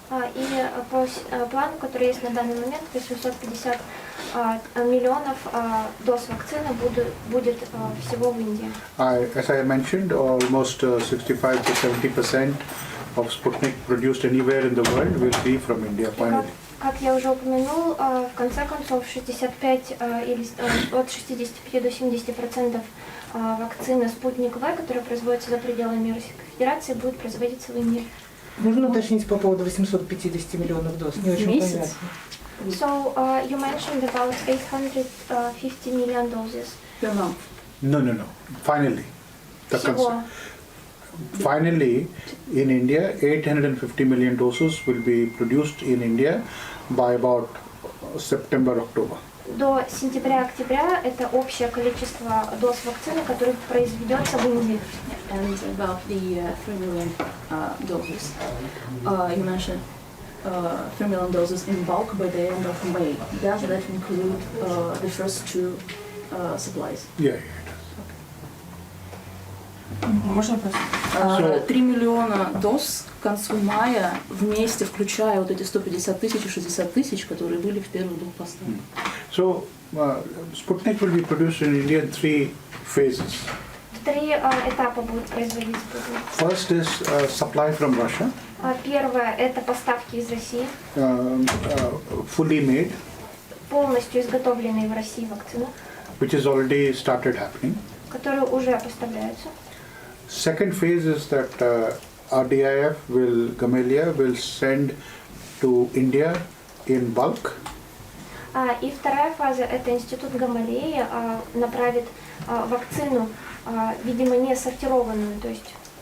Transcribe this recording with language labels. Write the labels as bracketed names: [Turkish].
[Russian] И по плану, который есть на данный момент, 850 миллионов доз вакцины будет всего в Индии. [English] As I mentioned, almost 65 to 70% of Sputnik produced anywhere in the world will be from India finally. [Russian] Как я уже упомянул, в конце концов 65 или от 65 до 70% вакцины Sputnik-V, которая производится за пределами Российской Федерации, будет производиться в Индии. Можно уточнить по поводу 850 миллионов доз? Не очень понятно. [English] So you mentioned about 850 million doses. Per month. No. Finally, [Russian] Всего. [English] Finally, in India, 850 million doses will be produced in India by about September-October. [Russian] До сентября-октября это общее количество доз вакцины, которое произведется в Индии. [English] And about the 3 million doses, you mentioned 3 million doses in bulk by the end of May. Does that include the first two supplies? Yeah, it does. [Russian] Можно просто? 3 миллиона доз к концу мая вместе, включая вот эти 150 тысяч и 60 тысяч, которые были в первых двух поставках. [English] So, Sputnik will be produced in India in 3 phases. [Russian] 3 этапа будут производить Sputnik. [English] First is supply from Russia. [Russian] Первое это поставки из России. [English] Fully made. [Russian] Полностью изготовленные в России вакцины. [English] Which has already started happening. [Russian] Которые уже поставляются. [English] Second phase is that RDIF Gamelia will send to India in bulk. [Russian] И вторая фаза это институт Гамалеи направит вакцину, видимо, не сортированную, то есть